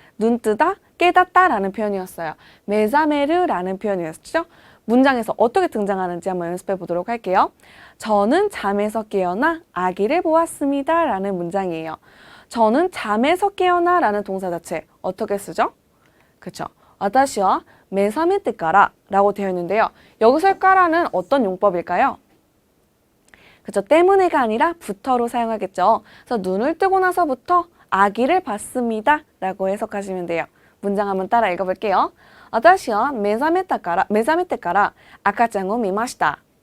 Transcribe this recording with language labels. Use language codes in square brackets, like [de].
[ko] 눈 뜨다, 깨닫다 라는 표현이었어요. 메자메르라는 표현이었죠. 문장에서 어떻게 등장하는지 한번 연습해 보도록 할게요. 저는 잠에서 깨어나 아기를 보았습니다 라는 문장이에요. 저는 잠에서 깨어나 라는 동사 자체 어떻게 쓰죠? 그쵸. [ja] 私は目覚めてから [ko] 라고 되어 있는데요. 여기서의 까라는 어떤 용법일까요? 그쵸. 때문에가 아니라 부터로 사용하겠죠. 그래서 눈을 뜨고 나서부터 아기를 봤습니다 라고 해석하시면 돼요. 문장 한번 따라 읽어볼게요. [ja] 私は目覚めてから赤ちゃんを見ました。